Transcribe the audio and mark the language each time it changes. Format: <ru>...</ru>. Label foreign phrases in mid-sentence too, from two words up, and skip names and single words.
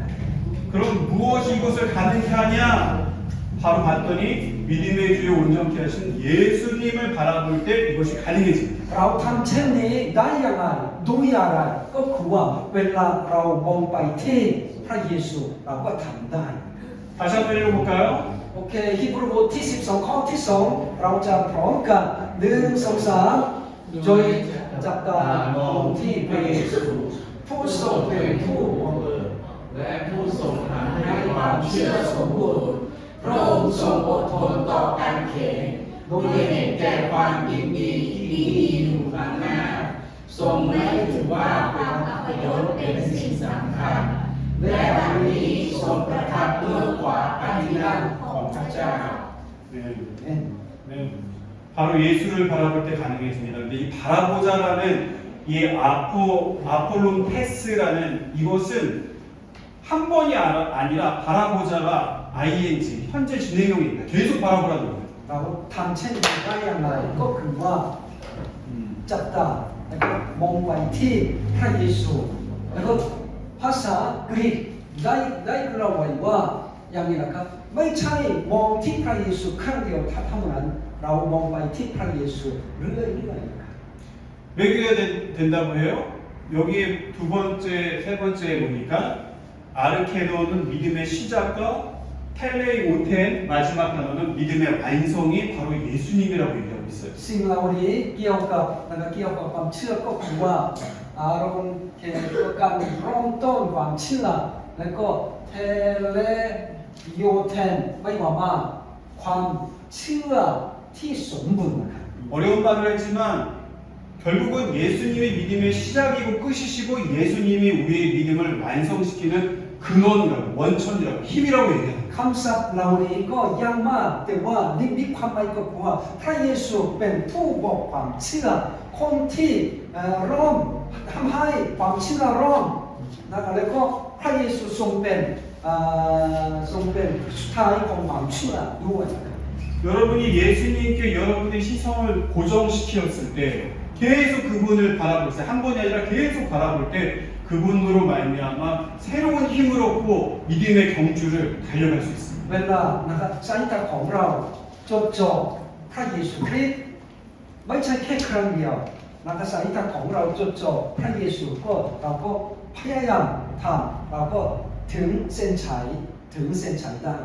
<ko>그럼 무엇이 이것을 가능케 하냐? 바로 봤더니 믿음의 주에 온전케 하신 예수님을 바라볼 때 이것이 가능해집니다.</ko> <th>เราทำเช่นนี้ได้ยังไงด้วยอะไรก็คือว่าเวลาเรามองไปที่พระเยซูเราก็ทำได้</th> <ko>다시 한번 읽어볼까요?</ko> <th>โอเคฮีบรูบทที่12ข้อที่2เราจะพร้อมกัน1 2 3โดยจับตามองที่พระเยซูผู้ทรงเป็นผู้ และผู้ทรงทำให้ความเชื่อสมบูรณ์พระองค์ทรงอดทนต่อการเข็นด้วยเห็นแก่ความยินดีที่มีอยู่ข้างหน้าทรงไม่ถือว่าความอัปยศเป็นสิ่งสำคัญและวันนี้ทรงประทับเบื้องขวาพระที่นั่งของพระเจ้า</th> <ko>네.</ko> <th>เห็น</th> <ko>네. 바로 예수를 바라볼 때 가능해집니다. 근데 이 바라보자라는 이 아폴론 테스라는 이것은 한 번이 아니라 바라보자가 ing 현재 진행형입니다. 계속 바라보라는 거예요.</ko> <th>เราทำเช่นนี้ได้อย่างไรก็คือว่าจับตาแล้วก็มองไปที่พระเยซูแล้วก็ภาษากรีกได้กล่าวไว้ว่าอย่างนี้นะครับไม่ใช่มองที่พระเยซูครั้งเดียวเท่านั้นเรามองไปที่พระเยซูเรื่อยๆนะครับ</th> <ko>몇 개가 된다고 해요? 여기에 두 번째, 세 번째에 보니까 아르케노는 믿음의 시작과 텔레이오텐 마지막 단어는 믿음의 완성이 바로 예수님이라고 얘기하고 있어요.</ko> <th>สิ่งเหล่านี้เกี่ยวกับนะครับเกี่ยวกับความเชื่อก็คือว่าเราเกี่ยวกับการเริ่มต้นความเชื่อแล้วก็เทเลโยเทนไม่ว่ามาความเชื่อที่สมบูรณ์นะครับ</th> <ko>어려운 말을 했지만 결국은 예수님의 믿음의 시작이고 끝이시고 예수님이 우리의 믿음을 완성시키는 근원이라고 원천이라고 힘이라고 얘기합니다.</ko> <th>คำศัพท์เหล่านี้ก็ยากมากแต่ว่านี่มีความหมายก็คือว่าพระเยซูเป็นผู้บอกความเชื่อคนที่เริ่มทำให้ความเชื่อเริ่มนะครับแล้วก็พระเยซูทรงเป็นสุดท้ายของความเชื่อด้วยนะครับ</th> <ko>여러분이 예수님께 여러분의 시선을 고정시켰을 때 계속 그분을 바라볼 때 한 번이 아니라 계속 바라볼 때 그분으로 말미암아 새로운 힘을 얻고 믿음의 경주를 달려갈 수 있습니다.</ko> <th>เวลานะครับสายตาของเราจดจ่อพระเยซูคริสต์ไม่ใช่แค่ครั้งเดียวนะครับสายตาของเราจดจ่อพระเยซูก็เราก็พยายามทำเราก็ถึงเส้นชัยได้นะครับ</th>